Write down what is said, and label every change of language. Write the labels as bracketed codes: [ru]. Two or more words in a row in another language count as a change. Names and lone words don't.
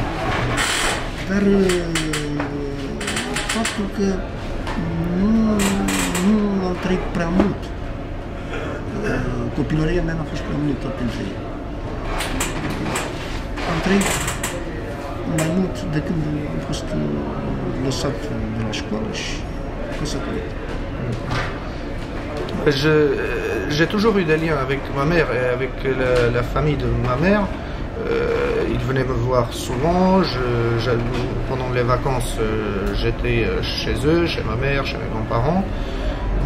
[ro] Dar faptul că nu am trăit prea mult. Copilăria mea n-a fost prea multă pentru ei. Am trăit mai mult de când am fost lăsat de la școală și căsătorit. [fr] J'ai toujours eu des liens avec ma mère et avec la famille de ma mère. Ils venaient me voir souvent. Pendant les vacances, j'étais chez eux, chez ma mère, chez mes grands-parents.